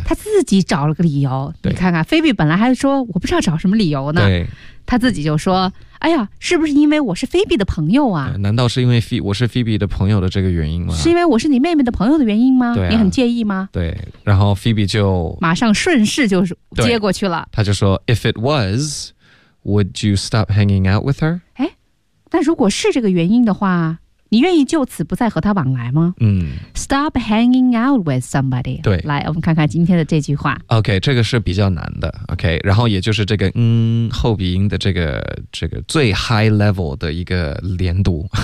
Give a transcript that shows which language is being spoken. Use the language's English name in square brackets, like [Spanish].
[Chinese] 他自己找了个理由。你看看 Phoebe 本来还说我不知道找什么理由呢，对，他自己就说哎呀，是不是因为我是 Phoebe 的朋友啊？难道是因为我是 Phoebe 的朋友的这个原因吗？是因为我是你妹妹的朋友的原因吗？对、啊、你很介意吗？对，然后 Phoebe 就马上顺势就接过去了，他就说 [English] If it was would you stop hanging out with her？ [Chinese] 哎，那如果是这个原因的话，你愿意就此不再和她往来吗？嗯， [English] Stop hanging out with somebody。 [Chinese] 对，来我们看看今天的这句话。 OK， 这个是比较难的。OK， 然后也就是这个嗯后鼻音的这个最 [English] high level [Chinese] 的一个连读。